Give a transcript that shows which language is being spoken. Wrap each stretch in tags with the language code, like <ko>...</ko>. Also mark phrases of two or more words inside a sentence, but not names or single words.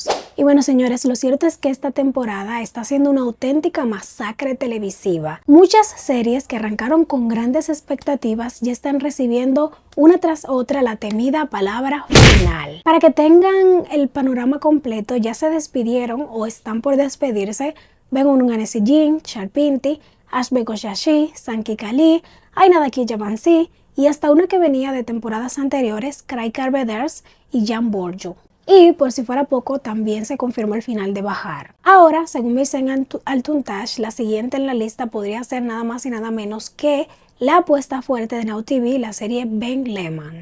<es>Y bueno, señores, lo cierto es que esta temporada está siendo una auténtica masacre televisiva. Muchas series que arrancaron con grandes expectativas ya están recibiendo una tras otra la temida palabra final. Para que tengan el panorama completo, ya se despidieron o están por despedirse Begun Anesi-Jin, Sharpinti, Ashbe Goshashi, Sanki Kali, Aina Daki Javansi y hasta una que venía de temporadas anteriores, Craig Carveders y Jan Borju. Y por si fuera poco, también se confirmó el final de Bahar. Ahora, según Mirsen Altuntash, la siguiente en la lista podría ser nada más y nada menos que la apuesta fuerte de Now TV, la serie Ben Lehman.</es>